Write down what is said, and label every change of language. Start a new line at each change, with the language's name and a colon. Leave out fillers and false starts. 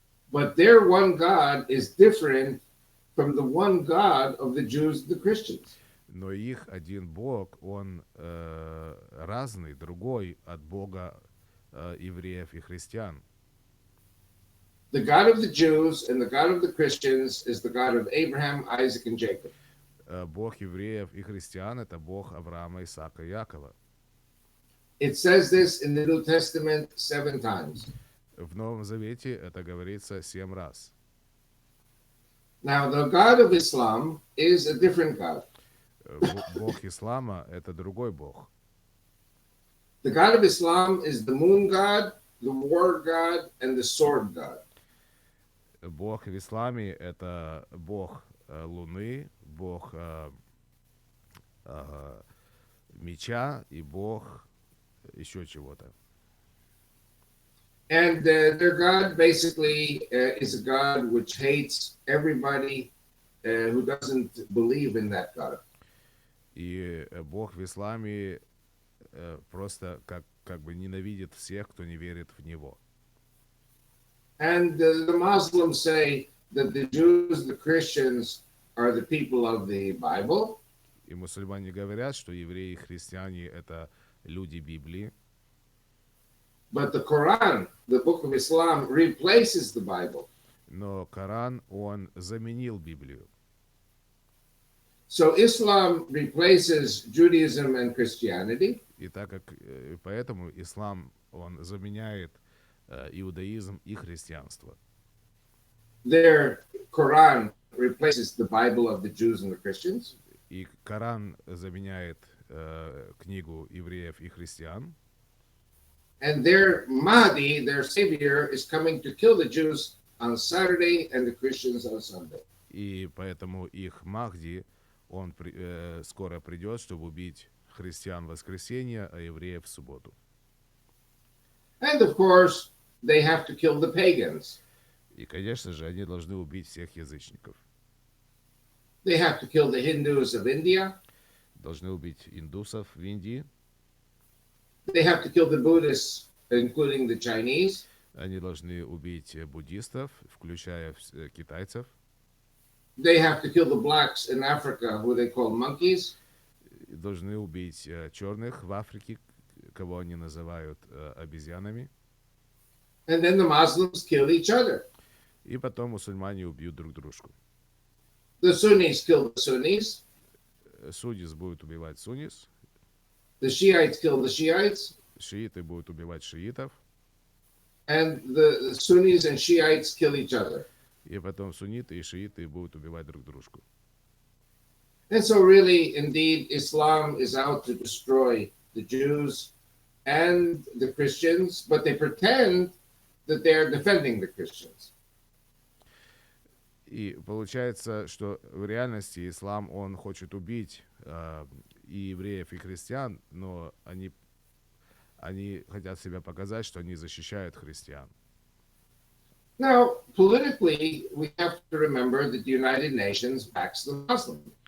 English: But their one God is different from the one God of the Jews and the Christians.
Russian: Но их один Бог, он разный, другой от Бога евреев и христиан.
English: The God of the Jews and the God of the Christians is the God of Abraham, Isaac, and Jacob.
Russian: Бог евреев и христиан — это Бог Авраама, Исаака и Якова.
English: It says this in the New Testament 7 times.
Russian: В Новом Завете это говорится 7 раз.
English: Now, the God of Islam is a different God.
Russian: Бог ислама — это другой Бог.
English: The God of Islam is the moon God, the war God, and the sword God.
Russian: Бог в исламе — это Бог Луны, Бог меча и Бог еще чего-то.
English: And their God basically is a God which hates everybody who doesn't believe in that God.
Russian: И Бог в исламе просто как бы ненавидит всех, кто не верит в Него.
English: And the Muslims say that the Jews, the Christians are the people of the Bible.
Russian: И мусульмане говорят, что евреи и христиане — это люди Библии.
English: But the Quran, the book of Islam, replaces the Bible.
Russian: Но Коран, он заменил Библию.
English: So Islam replaces Judaism and Christianity.
Russian: И так как поэтому ислам, он заменяет иудаизм и христианство.
English: Their Quran replaces the Bible of the Jews and the Christians.
Russian: И Коран заменяет книгу евреев и христиан.
English: And their Mahdi, their savior, is coming to kill the Jews on Saturday and the Christians on Sunday.
Russian: И поэтому их Махди, он скоро придет, чтобы убить христиан в воскресенье, а евреев в субботу.
English: And of course, they have to kill the pagans.
Russian: И, конечно же, они должны убить всех язычников.
English: They have to kill the Hindus of India.
Russian: Должны убить индусов в Индии.
English: They have to kill the Buddhists, including the Chinese.
Russian: Они должны убить буддистов, включая китайцев.
English: They have to kill the blacks in Africa, who they call monkeys.
Russian: Должны убить черных в Африке, кого они называют обезьянами.
English: And then the Muslims kill each other.
Russian: И потом мусульмане убьют друг дружку.
English: The Sunnis kill the Sunnis.
Russian: Суддис будут убивать суннис.
English: The Shiites kill the Shiites.
Russian: Шииты будут убивать шиитов.
English: And the Sunnis and Shiites kill each other.
Russian: И потом сунниты и шииты будут убивать друг дружку.
English: And so really, indeed, Islam is out to destroy the Jews and the Christians, but they pretend that they are defending the Christians.
Russian: И получается, что в реальности ислам, он хочет убить и евреев, и христиан, но они хотят себя показать, что они защищают христиан.
English: Now, politically, we have to remember that the United Nations backs the Muslims.